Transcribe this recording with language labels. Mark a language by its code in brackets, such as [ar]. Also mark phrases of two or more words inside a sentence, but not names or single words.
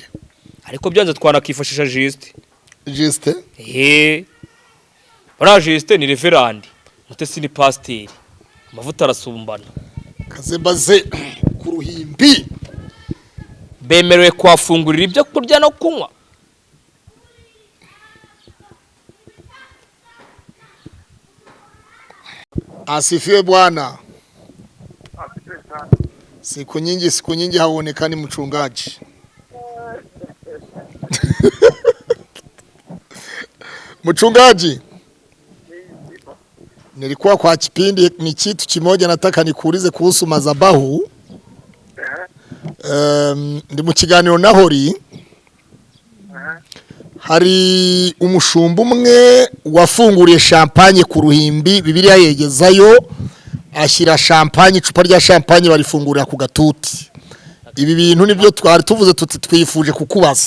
[rw] ariko byanze twanakifashisha Juste bara Juste ni reverend Mutesi ni pasiteri amavuta arasumbana kazembaze ku ruhimbi bemerewe kwafungurira ibyo kurya no kunywa. [sw] Asifiwe Bwana. Siku nyingi haonekani mchungaji. Mchungaji, nilikuwa kwa kipindi ni kitu kimoja nataka nikuulize kuhusu madhabahu. [rw] ndi mu kiganiro na Hori. Hari umushumba umwe wafunguriye champagne ku Ruhimbi, Bibiliya yegezayo ashyira champagne, icupa rya champagne barifungurira ku gatuti. Ibi bintu nibyo twari tuvuze tuti twifuje kukubaza.